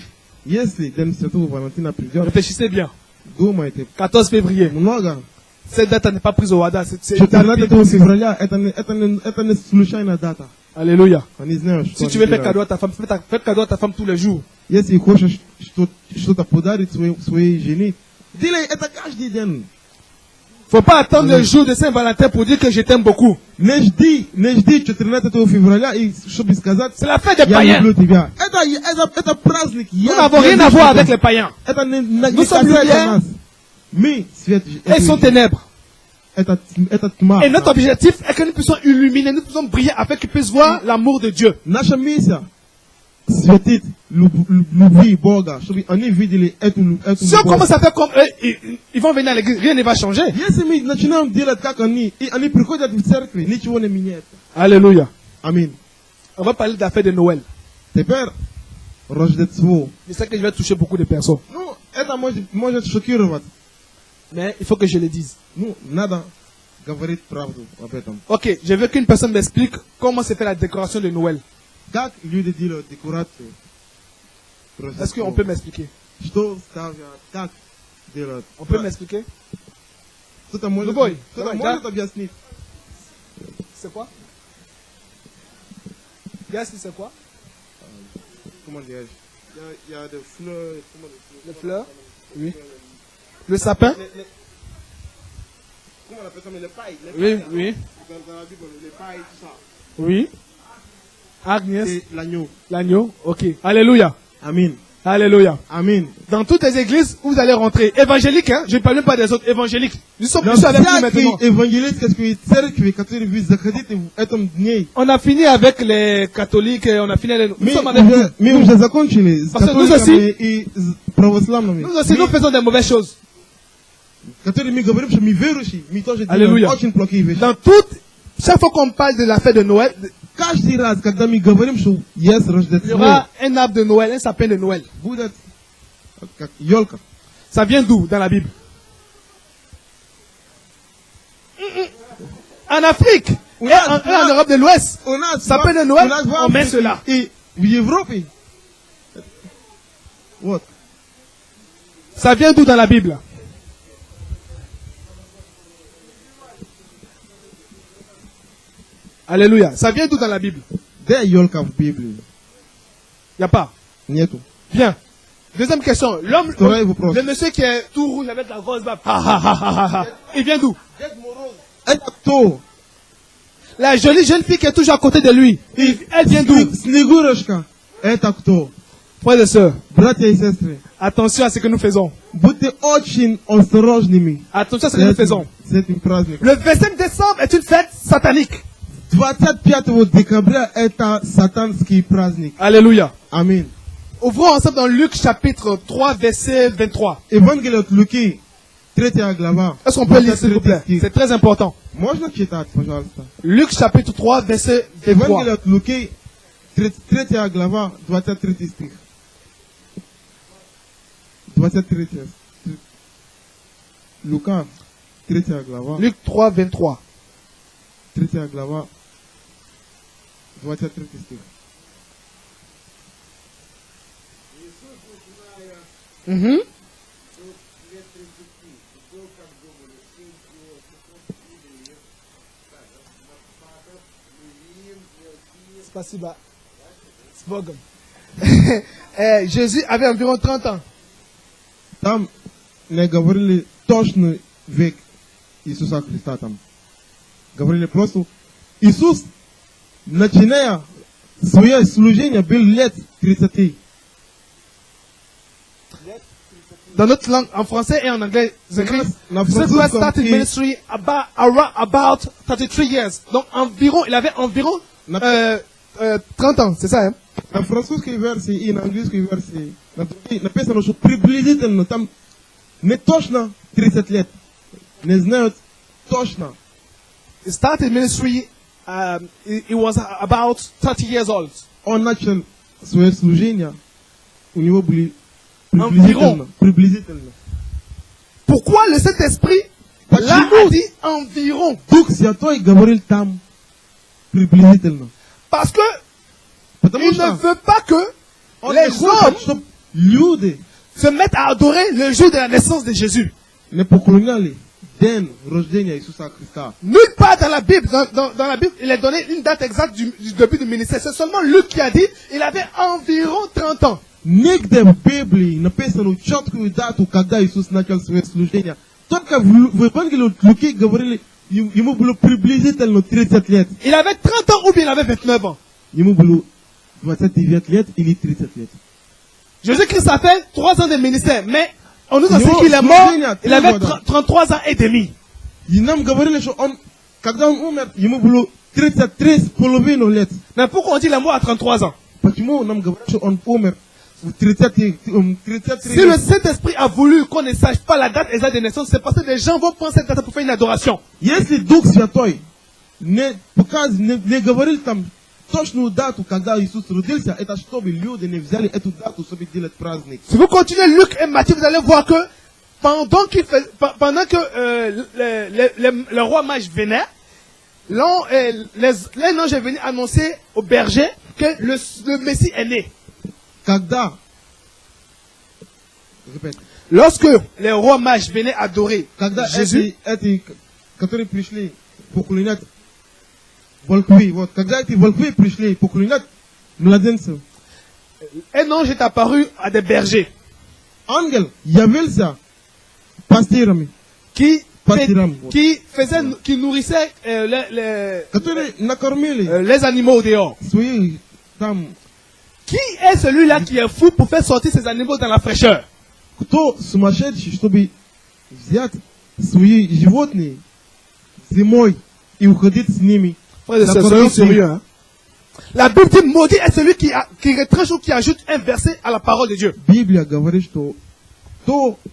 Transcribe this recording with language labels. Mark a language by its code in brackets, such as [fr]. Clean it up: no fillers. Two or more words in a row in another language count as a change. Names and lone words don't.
[ru] Если День Святого Валентина придет, [fr] réfléchissez bien. [ru] думайте [fr] 14 février. [ru] много. [fr] Cette date n'est pas prise au hasard. C'est [ru] 14 февраля это не случайная дата. [fr] Alléluia. [ru] Я не знаю, [fr] Si [ru] что [fr] tu veux [ru] они [fr] faire [ru] делают. [fr] cadeau à ta femme, fais cadeau à ta femme tous les jours. [ru] Если хочешь что-то подарить своей жене, делай это каждый день. [fr] Faut pas attendre le jour de Saint-Valentin pour dire que je t'aime beaucoup. [ru] Не жди 14 февраля, и чтобы сказать, [fr] C'est la fête des [ru] я [fr] païens. [ru] люблю тебя. Это праздник. [fr] Nous n'avons rien à voir avec les païens. [ru] Это не [fr] Nous sommes [ru] касается [fr] lumière. [ru] нас. Мы свет. [fr] Elles sont ténèbres. [ru] Это тьма. [fr] Et notre objectif est que nous puissions illuminer, nous puissions briller afin qu'ils puissent voir l'amour de Dieu. [ru] Наша миссия светить любви Бога, чтобы они видели эту [fr] Si on [ru] любовь. [fr] commence à faire comme eux, ils vont venir à l'église, rien ne va changer. [ru] Если мы начинаем делать как они, и они приходят в церковь, ничего не меняется. [fr] Alléluia. [ru] Аминь. [fr] On va parler de la fête de Noël. [ru] Теперь Рождество. [fr] Je sais que je vais toucher beaucoup de personnes. [ru] Ну, это может шокировать. [fr] Mais il faut que je le dise. [ru] Ну, надо говорить правду об этом. [fr] Ok, je veux qu'une personne m'explique comment se fait la décoration de Noël. [ru] Как люди делают декорацию? [fr] Est-ce qu'on peut m'expliquer? [ru] Что ставят, как делают? [fr] On peut m'expliquer? [ru] Кто-то может, Любой. кто-то Давай, может объяснить? [fr] C'est quoi? Yes, c'est quoi? Comment dire? Il y a des fleurs. Les fleurs? Oui. Le sapin? Comment on appelle ça? Mais les pailles. Oui, oui. Dans la Bible, les pailles, tout ça. Oui. Agnès? Et l'agneau. L'agneau? Ok. Alléluia. Amen. Alléluia. Amen. Dans toutes les églises où vous allez rentrer, évangéliques, hein, je ne parle même pas des autres évangéliques. Nous sommes Dans tous avec nous [ru] всякой [fr] maintenant. [ru] евангелической церкви, которые вы заходите в этом дне, [fr] On a fini avec les catholiques, on a fini avec... Nous [ru] мы [fr] sommes avec vous. [ru] уже закончили с [fr] Parce que nous [ru] католиками и с православными. [fr] Nous aussi, nous faisons des mauvaises choses. [ru] Которые мы говорим, что мы верующие, мы тоже Аллилуйя. делаем очень плохие вещи. [fr] Dans toutes, chaque fois qu'on parle de la fête de Noël, [ru] Каждый раз, когда мы говорим, что есть [fr] il y [ru] Рождество, [fr] aura un arbre de Noël, un sapin de Noël. [ru] будет как елка. [fr] Ça vient d'où dans la Bible? En Afrique et en Europe de l'Ouest. [ru] У нас [fr] Sapin de [ru] у [fr] Noël, [ru] нас в [fr] on met [ru] Африке [fr] cela. [ru] и в Европе. Вот. [fr] Ça vient d'où dans la Bible? Alléluia. Ça vient d'où dans la Bible? [ru] Где елка в Библии? [fr] Il n'y a pas. [ru] Нету. [fr] Bien. Deuxième question. L'homme, [ru] Второй вопрос. [fr] le monsieur qui est tout rouge avec la grosse barbe. Il vient d'où? [ru] Это кто? [fr] La jolie jeune fille qui est toujours à côté de lui. Elle vient d'où? [ru] Снегурочка. Это кто? [fr] Frères et sœurs, [ru] Братья и сестры, [fr] attention à ce que nous faisons. [ru] будьте очень осторожными [fr] Attention à ce que nous faisons. [ru] с этим праздником. [fr] Le 25 décembre est une fête satanique. [ru] 25 декабря это сатанский праздник. [fr] Alléluia. [ru] Аминь. [fr] Ouvrons ensemble dans Luc chapitre 3 verset 23. [ru] Евангелие от Луки, 3 глава. [fr] Est-ce qu'on peut lire s'il vous plaît? 23 C'est très important. [ru] Можно читать, пожалуйста? [fr] Luc chapitre 3 verset [ru] Евангелие [fr] 23. [ru] от Луки, 3 глава, 23 стих. 23. Лука, 3 глава, [fr] Luc 3 23. [ru] 3 глава, 23 стих. Mhm. Спасибо. С Богом. [fr] Jésus avait environ 30 ans. [ru] Там не говорили точный век Иисуса Христа там. Говорили просто Иисус, начиная свое служение, был лет 30. [fr] Dans notre langue, en français et en anglais, c'est écrit Na [en] Jesus [fr] français, [en] started [fr] comme [en] ministry about 33 years. [fr] Donc environ, il avait environ 30 ans, c'est ça, hein? [ru] на французской версии и на английской версии написано, что приблизительно там не точно 30 лет. Не знают точно. [en] He started ministry, he was about 30 years old. [ru] Он начал свое служение, у него были Приблизительно. [fr] Pourquoi le Saint-Esprit là a dit environ? [ru] Дух Святой говорил там приблизительно. [fr] Parce que [ru] Потому [fr] il ne [ru] что [fr] veut pas que [ru] он [fr] les [ru] не хочет, [fr] hommes [ru] чтобы люди [fr] se mettent à adorer le jour de la naissance de Jésus. [ru] не поклоняли день рождения Иисуса Христа. [fr] Nulle part dans la Bible, dans la Bible, il est donné une date exacte du début du ministère. C'est seulement Luc qui a dit il avait environ 30 ans. [ru] Нигде в Библии написано четкую дату, когда Иисус начал свое служение. Только в Евангелии от Луки говорили, ему было приблизительно 30 лет. [fr] Il avait 30 ans ou bien il avait 29 ans. [ru] Ему было 29 лет или 30 лет. [fr] Jésus-Christ a fait 3 ans de ministère, mais on nous a dit [ru] Его [fr] qu'il est mort, [ru] служение [fr] il avait [ru] 3 года. [fr] 33 ans et demi. [ru] И нам говорили, что он, когда он умер, ему было 33,5 лет. [fr] Mais pourquoi on dit qu'il est mort à 33 ans? [ru] Почему нам говорят, что он умер в 33 [fr] Si le [ru] лет? [fr] Saint-Esprit a voulu qu'on ne sache pas la date exacte de naissance, c'est parce que des gens vont prendre cette date pour faire une adoration. [ru] Если Дух Святой не говорил там точную дату, когда Иисус родился, это чтобы люди не взяли эту дату, чтобы делать праздник. [fr] Si vous continuez Luc et Matthieu, vous allez voir que pendant que le roi mage venait, les anges est venu annoncer au berger que le Messie est né. [ru] Когда, ребят, [fr] Lorsque les rois mages venaient adorer [ru] когда [fr] Jésus, [ru] эти, которые пришли поклонять волхвы, вот, когда эти волхвы пришли поклонять младенцев, [fr] un ange est apparu à des bergers [ru] ангел явился пастырами, [fr] qui [ru] пастырам, вот, [fr] qui nourrissaient [ru] которые накормили [fr] les animaux au dehors. [ru] свои там. [fr] Qui est celui-là qui est fou pour faire sortir ces animaux dans la fraîcheur? [ru] Кто сумасшедший, чтобы взять свои животные зимой и уходить с ними? [fr] Frères et sœurs, soyons sérieux, hein. La Bible dit maudit est celui qui retranche ou qui ajoute un verset à la parole de Dieu. [ru] Библия говорит, что кто